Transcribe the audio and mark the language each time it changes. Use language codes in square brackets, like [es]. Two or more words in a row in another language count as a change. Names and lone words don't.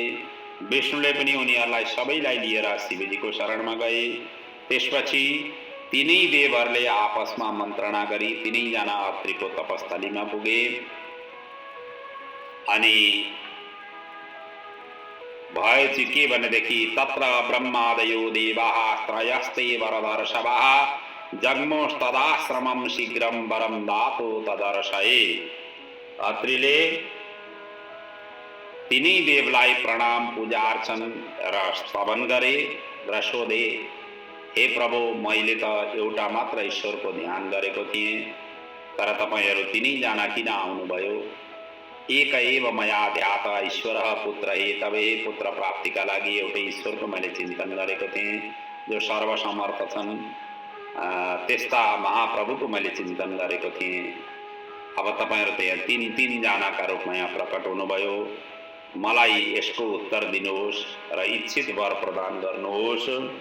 [ne] विष्णुले पनि उनीहरूलाई सबैलाई लिएर शिवजीको शरणमा गए। त्यसपछि तीनै देवहरूले आपसमा मन्त्रणा गरी तीनैजना अत्रिको तपस्थलीमा पुगे। अनि भए चाहिँ के भनेदेखि [sa] तत्र ब्रह्मादयो देवाः त्रयस्ते वरदर्शवाः जग्मोस्तदाश्रमं शीघ्रं वरं दातो तदर्शये। [ne] अत्रिले तीनै देवलाई प्रणाम पूजा अर्चन र स्तवन गरे र सोधे, हे प्रभु, मैले त एउटा मात्र ईश्वरको ध्यान गरेको थिएँ, तर तपाईहरू तीनैजना किन आउनुभयो? [sa] एक एव मया ध्यात ईश्वरः पुत्र हे तवे। [ne] पुत्र प्राप्तिका लागि एउटै ईश्वरको मैले चिन्तन गरेको थिएँ जो सर्वसमर्थ छन्। त्यस्ता महाप्रभुको मैले चिन्तन गरेको थिएँ। अब तपाईहरू त यहाँ तीनजनाका रूपमा यहाँ प्रकट हुनुभयो। मलाई यसको उत्तर दिनुहोस् र इच्छित वर प्रदान गर्नुहोस्।